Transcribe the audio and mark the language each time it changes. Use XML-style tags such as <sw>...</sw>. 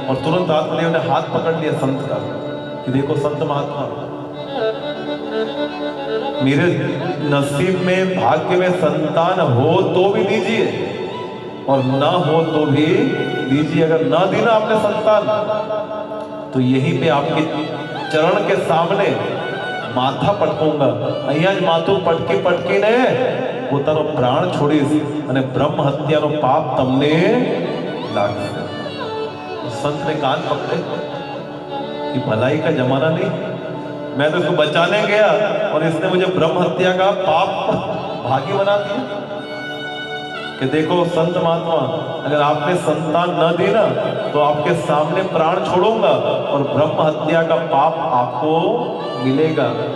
<hi>और तुरंत आत्मदेव ने हाथ पकड़ लिया संत का कि देखो संत महात्मा, मेरे नसीब में, भाग्य में संतान हो तो भी दीजिए, और ना हो तो भी दीजिए। अगर ना दी ना आपने संतान, तो यहीं पे आपके चरण के सामने माथा पटकूंगा।</hi> <gu>અહીંયા જ માથું પટકી પટકીને પોતાનો પ્રાણ છોડીશ અને બ્રહ્મ હત્યાનો પાપ તમને લાગશે।</gu> <hi>संत ने कान पकड़े कि भलाई का जमाना नहीं, मैं तो इसको बचाने गया और इसने मुझे ब्रह्म हत्या का पाप भागी बना दिया। कि देखो संत महात्मा, अगर आपने संतान न दी ना, तो आपके सामने प्राण छोड़ूंगा और ब्रह्म हत्या का पाप आपको मिलेगा।</hi>